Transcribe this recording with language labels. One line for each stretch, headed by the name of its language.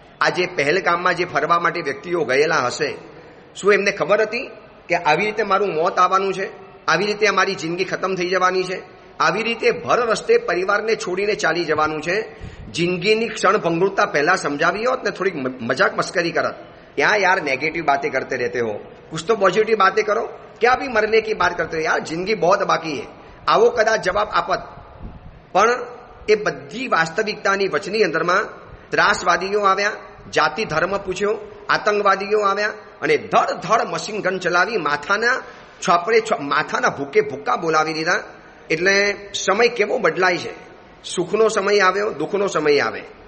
Gujarati: આ જે પહેલગામમાં જે ફરવા માટે વ્યક્તિઓ ગયેલા હશે, શું એમને ખબર હતી કે આવી રીતે મારું મોત આવવાનું છે, આવી રીતે અમારી જિંદગી ખતમ થઈ જવાની છે, આવી રીતે ભર રસ્તે પરિવારને છોડીને ચાલી જવાનું છે? જિંદગીની ક્ષણ ભંગુરતા પહેલા સમજાવી હોત ને થોડીક મજાક મસ્કરી કરત.
Hindi: यहाँ यार नेगेटिव बातें करते रहते हो, कुछ तो पॉजिटिव बातें करो, क्या भी मरने की बात करते हो यार, जिंदगी बहुत बाकी है.
Gujarati: આવો કદાચ જવાબ આપત. પણ એ બધી વાસ્તવિકતાની વચની અંદરમાં ત્રાસવાદીઓ આવ્યા, જાતિ ધર્મ પૂછ્યો, આતંકવાદીઓ આવ્યા અને ધડ મશીન ગન ચલાવી માથાના ભૂકે ભૂક્કા બોલાવી દીધા. એટલે સમય કેવો બદલાય છે. સુખનો સમય આવ્યો, દુઃખનો સમય આવે.